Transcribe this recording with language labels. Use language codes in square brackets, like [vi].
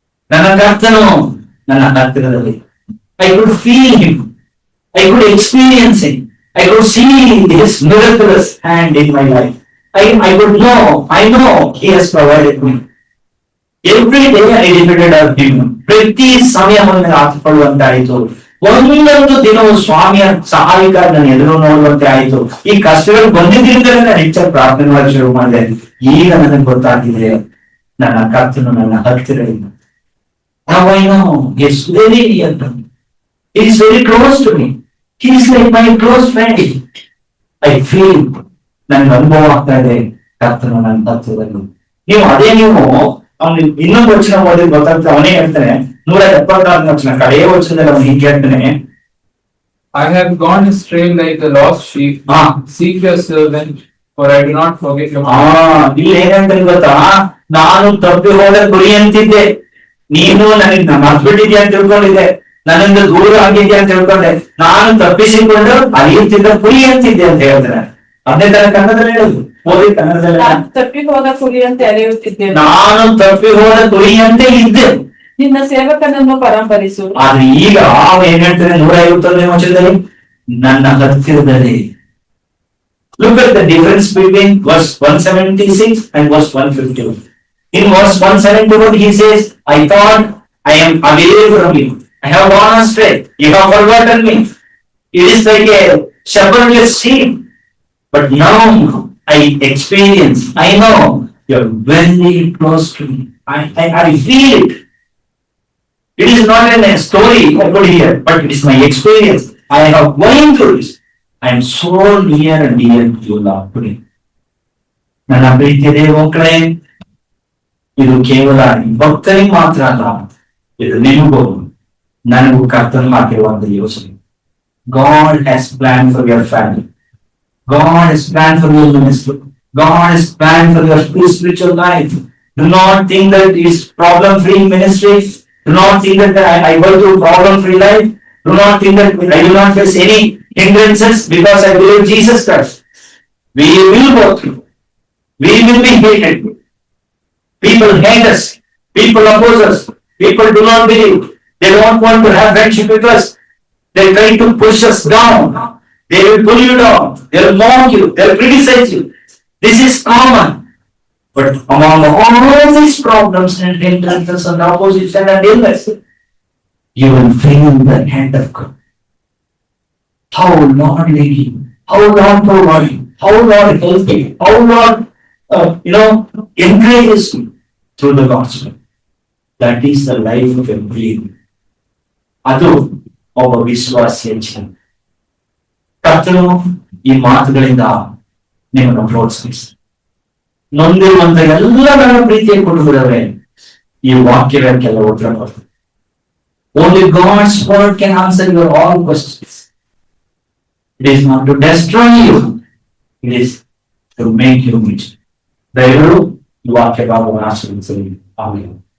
[kn] ನನ್ನ ಕರ್ತನು ನನ್ನ ಹತ್ತಿರದಲ್ಲಿ. [en] I could feel him. I could experience him. I could see his miraculous hand in my life. I know he has provided me. Every day I depended on him. [kn] ಪ್ರತಿ ಸಮಯವನ್ನು ಹಾಕಿಕೊಳ್ಳುವಂತಾಯಿತು. ಒಂದೊಂದು ದಿನವೂ ಸ್ವಾಮಿಯ ಸಹಾಯಕ ನನ್ನ ಎದುರು ನೋಡುವಂತೆ ಆಯಿತು. ಈ ಕಷ್ಟಗಳು ಬಂದಿದ್ದರಿಂದ ನಾನು ಹೆಚ್ಚಾಗಿ ಪ್ರಾರ್ಥನೆ ಮಾಡಲು ಶುರು ಮಾಡಿದೆ. ಈಗ ನನಗೆ ಗೊತ್ತಾಗಿದೆ ನನ್ನ ಕರ್ತನು ನನ್ನ ಹತ್ತಿರ ಇಲ್ಲ. [en] Now I know he is very near to me. He is very close to me. He is like my close friend. I feel [kn] ನನಗೆ ಅನುಭವ ಆಗ್ತಾ ಇದೆ ಕರ್ತನು ನನ್ನ ಹತ್ತಿರದಲ್ಲಿ. ನೀವು ಅವನು ಇನ್ನೊಂದು ವಚನ ಓದಿ ಗೊತ್ತಾಗ್ತದೆ. ಅವನೇ ಹೇಳ್ತಾನೆ 174 ವಚನ ಕಡೆಯ ವಚನದಲ್ಲಿ ಅವನು ಹೀಗೆ ಹೇಳ್ತಾನೆ, [en] I have gone astray like a lost sheep. Seek your servant, for I do not forget your [kn] ಇಲ್ಲಿ ಏನಂತ ಗೊತ್ತಾ, ನಾನು ತಪ್ಪಿ ಹೋದ ಗುರಿ ಅಂತಿದ್ದೆ, ನೀನು ನನಗೆ ಮರ್ತ್ಬಿಟ್ಟಿದ್ಯಾ ಅಂತ ತಿಳ್ಕೊಂಡಿದ್ದೆ, ನನ್ನಿಂದ ದೂರ ಆಗಿದ್ಯಾ ಅಂತ ತಿಳ್ಕೊಂಡೆ, ನಾನು ತಪ್ಪಿಸಿಕೊಂಡು ಅರಿಯುತ್ತಿದ್ದ ಕುರಿ ಅಂತಿದ್ದೆ ಅಂತ ಹೇಳ್ತಾರೆ. ಅದೇ ತರ ಕನ್ನಡದಲ್ಲಿ ಹೇಳುದು, ಓದಿ ಕನ್ನಡದಲ್ಲಿ, ತಪ್ಪಿ ಹೋದ ಕುರಿಯಂತೆ ಅಲೆಯುತ್ತಿದ್ದೇನೆ, ನಾನು ತಪ್ಪಿ ಹೋದ ಕುರಿಯಂತೆ ಇದ್ದೆ, ನಿನ್ನ ಸೇವಕನನ್ನು ಪರಂಪರಿಸು. ಆದ್ರೆ ಈಗ ಅವ ಏನ್ ಹೇಳ್ತಾನೆ 151ನೇ ವಚನದಲ್ಲಿ, ನನ್ನ ಹತ್ತಿರದಲ್ಲಿ. [en] Look at the difference between verse 176 and verse 151. In verse 171 he says, I thought I am away from you. I have gone astray. You have forgotten me. It is like a shepherdless sheep. But now I experience, I know you are very close to me. I feel it. It is not a story I could hear, but it is my experience. I have going through this. I am so near and dear to you, Lord, today. [kn] ನನ್ನ ಪ್ರೀತಿಯ ದೇವ ಮಕ್ಕಳೇ, ಇದು ಕೇವಲ ಭಕ್ತರಿಗೆ ಮಾತ್ರ ಅಲ್ಲ, ಇದು ನಿಮಗೂ ನನಗೂ ಕರ್ತನು ಹಾಕಿರುವಂತಹ ಯೋಚನೆ. [en] God has planned for your family. God has planned for your ministry. God has planned for your spiritual life. Do not think that it is problem-free ministry. Do not think that I go through problem-free life. Do not think that I do not face any hindrances because I believe Jesus Christ. We will go through. We will be hated. People hate us. People oppose us. People do not believe. They don't want to have friendship with us. They try to push us down. They will pull you down. They will mock you. They will criticize you. This is common. But among all these problems and hindrances and opposition and illness, you will feel the hand of God. How Lord lead you, how Lord provide you, how Lord help you, how Lord encourages you through the gospel. That is the life of a believer. [kn] ಅದು ಒಬ್ಬ ವಿಶ್ವಾಸಿಯ ಜೀವನ. ಕರ್ತನು ಈ ಮಾತುಗಳಿಂದ ನಿಮ್ಮನ್ನು ಪ್ರೋತ್ಸಾಹಿಸಿ. ನೊಂದಿರುವಂತ ಎಲ್ಲ ನನ್ನ ಪ್ರೀತಿಯ ಕುಟುಂಬದವರೇ, ಈ ವಾಕ್ಯಗಳಕ್ಕೆಲ್ಲ ಉತ್ತರ ಕೊಡ್ತಾರೆ. [en] Only God's word can answer your all questions. It is not to destroy you, it is to make you rich. [kn] ದಯವಿಟ್ಟು ಈ ವಾಕ್ಯ ಭಾಗವನ್ನು ಆಶೀರ್ವದಿಸಲಿ. ಆಮೆನ್.